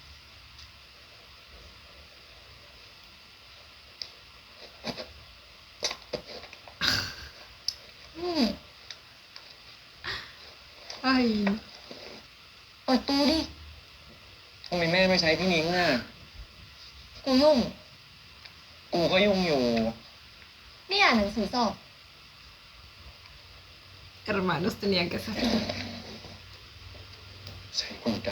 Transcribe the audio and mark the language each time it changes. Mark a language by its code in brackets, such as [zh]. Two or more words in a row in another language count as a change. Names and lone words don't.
[th] Ay, เปิดตู้ดิ ทำไมแม่ไม่ใช้พี่นิ้งอ่ะ กูยุ่ง กูก็ยุ่งอยู่ นี่อ่านหนังสือสอบ [es] hermanos tenían que ser. [th] ใช้คนกล้า